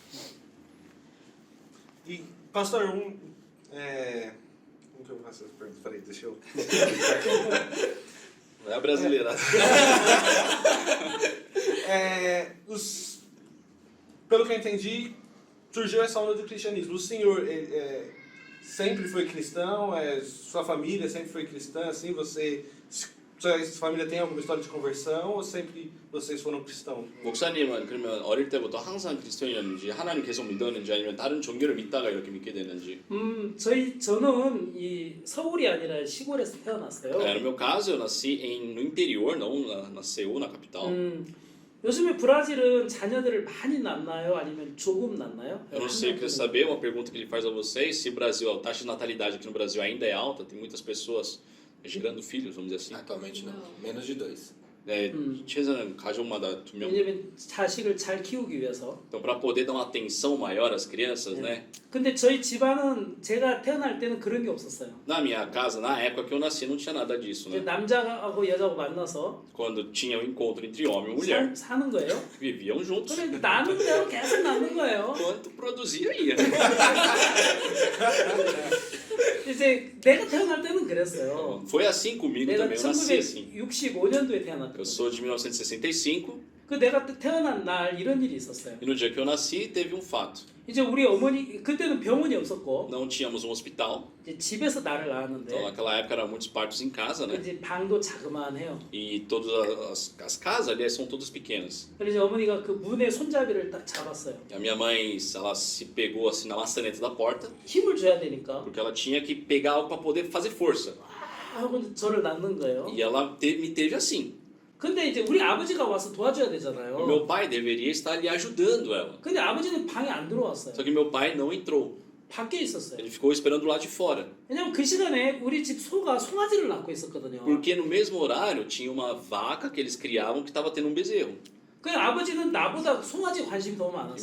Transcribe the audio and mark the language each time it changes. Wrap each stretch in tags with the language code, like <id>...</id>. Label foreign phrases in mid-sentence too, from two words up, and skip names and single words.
<pt>E, pastor, como que eu faço essa pergunta? Peraí, deixa eu... Não é a brasileira. Pelo que eu entendi, surgiu essa onda do cristianismo. O senhor sempre foi cristão? Sua família sempre foi cristã? Assim, sua família tem alguma história de conversão ou sempre vocês foram cristãos?</pt> <ko>목사님은 그러면 어릴 때부터 항상 그리스도인이었는지 하나님 계속 믿었는지 아니면 다른 종교를 믿다가 이렇게 믿게 됐는지. 저는 이 서울이 아니라 시골에서 태어났어요.</ko> <pt>No meu caso, eu nasci no interior, não na Seul, na capital.</pt> <ko>요즘에 브라질은 자녀들을 많이 낳나요? 아니면 조금 낳나요?</ko> <pt>Eu não sei, eu queria saber, uma pergunta que ele faz a vocês, se o Brasil, a taxa de natalidade aqui no Brasil ainda é alta, tem muitas pessoas gerando filhos, vamos dizer assim. Atualmente não. Menos de 2.</pt> <ko>네, 최소한 가족마다 2명. 왜냐면 자식을 잘 키우기 위해서.</ko> <pt>Então, para poder dar uma atenção maior às crianças, né?</pt> <ko>근데 저희 집안은 제가 태어날 때는 그런 게 없었어요.</ko> <pt>Na minha casa, na época que eu nasci, não tinha nada disso,</pt> <ko>이제</ko> <pt>né?</pt> <ko>남자하고 여자하고 만나서</ko> <pt>Quando tinha o encontro entre homem e mulher,</pt> <ko>사는 거예요.</ko> <pt>viviam juntos.</pt> <ko>그래 나는 대로 계속 낳는 거예요.</ko> <pt>Quanto produzia ia.</pt> <ko>이제 내가 태어날 때는 그랬어요.</ko> <pt>Foi assim comigo</pt> <ko>내가</ko> <pt>também, eu nasci assim.</pt> <ko>1965년도에 태어났거든요.</ko> <pt>Eu sou de 1965</pt> <ko>그 내가 태어난 날 이런 일이 있었어요.</ko> <pt>e no dia que eu nasci teve um fato.</pt> <ko>이제 우리 어머니 그때는 병원이 없었고</ko> <pt>Não tínhamos um hospital,</pt> <ko>이제 집에서 나를</ko> <pt>então</pt> <ko>낳았는데</ko> <pt>naquela época eram muitos partos em casa, né?</pt> <ko>이제 방도 자그마해요.</ko> <pt>E todas as casas ali são todas pequenas.</pt> <ko>그래서 어머니가 그 문에 손잡이를 딱 잡았어요.</ko> <pt>E a minha mãe, ela se pegou assim na maçaneta da porta,</pt> <ko>힘을 줘야 되니까</ko> <pt>porque ela tinha que pegar algo para poder fazer força.</pt> <ko>하고 저를 낳는 거예요.</ko> <pt>E ela me teve assim.</pt> <ko>근데 이제 우리 아버지가 와서 도와줘야</ko> <pt>O</pt> <ko>되잖아요.</ko> <pt>meu pai deveria estar ali ajudando ela.</pt> <ko>근데 아버지는 방에 안 들어왔어요.</ko> <pt>Só que meu pai não entrou.</pt> <ko>밖에 있었어요.</ko> <pt>Ele ficou esperando lá de fora.</pt> <ko>왜냐면 그 시간에 우리 집 소가 송아지를 낳고 있었거든요.</ko> <pt>Porque no mesmo horário tinha uma vaca que eles criavam que estava tendo um bezerro.</pt> <ko>그 아버지는 나보다 송아지 관심이 더</ko> <pt>E</pt> <ko>많았어요.</ko>